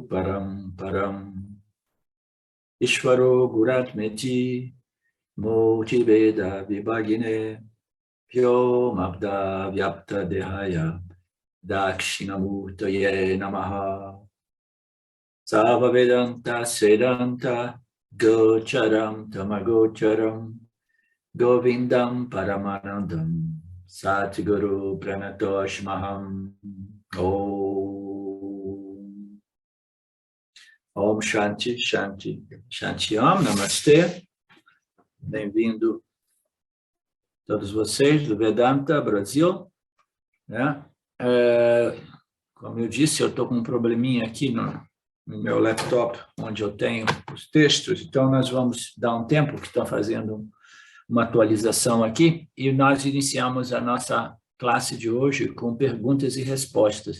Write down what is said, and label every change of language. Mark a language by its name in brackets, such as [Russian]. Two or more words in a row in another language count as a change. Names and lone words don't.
[Sanskrit] Paramparam Ishvaro Guratmeti Multiveda Vibhagine Pyo Mabda Vyapta Dehaya Dakshinamurtaye Namaha Sava Vedanta Sedanta Gocharam Tamagocharam Govindam Paramanandam Satguru Pranatoshmaham Om Om Shanti Shanti Shanti Om Namastê. [Portuguese] Bem-vindo todos vocês do Vedanta Brasil, né? Como eu disse, eu estou com um probleminha aqui no meu laptop, onde eu tenho os textos, então nós vamos dar um tempo que estão fazendo uma atualização aqui, e nós iniciamos a nossa classe de hoje com perguntas e respostas.